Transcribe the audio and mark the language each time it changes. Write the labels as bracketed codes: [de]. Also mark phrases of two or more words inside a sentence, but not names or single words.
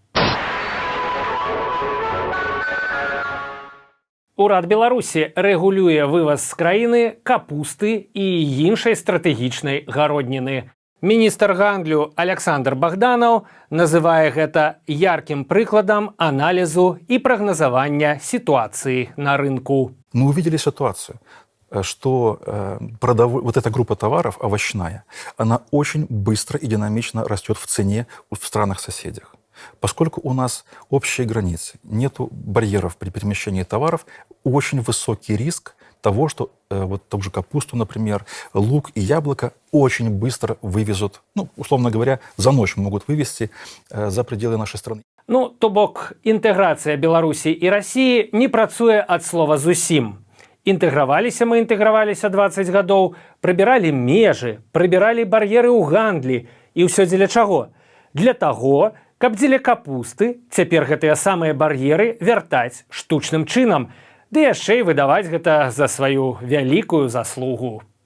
[be] Урад Беларусі рэгулюе вываз з краіны капусты і іншай стратэгічнай гародніны. Міністр гандлю Александр Богданов называе гэта яркім прыкладам аналізу і прагназавання сітуацыі на рынку. [ru] Мы увидели ситуацию, что вот эта группа товаров, овощная, она очень быстро и динамично растет в цене в странах-соседях. Поскольку у нас общие границы, нет барьеров при перемещении товаров, очень высокий риск того, что вот ту же капусту, например, лук и яблоко очень быстро вывезут, ну, условно говоря, за ночь могут вывести за пределы нашей страны. [be] Ну, то бок, інтэграцыя Беларусі і Расіі не працуе ад слова зусім. Інтэграваліся 20 гадоў, прыбіралі межы, прыбіралі бар'еры ў гандлі. І ўсё дзеля чаго? Для таго, каб дзеля капусты цяпер гэтыя самыя бар'еры вяртаць штучным чынам, ды яшчэ і выдаваць гэта за сваю вялікую заслугу.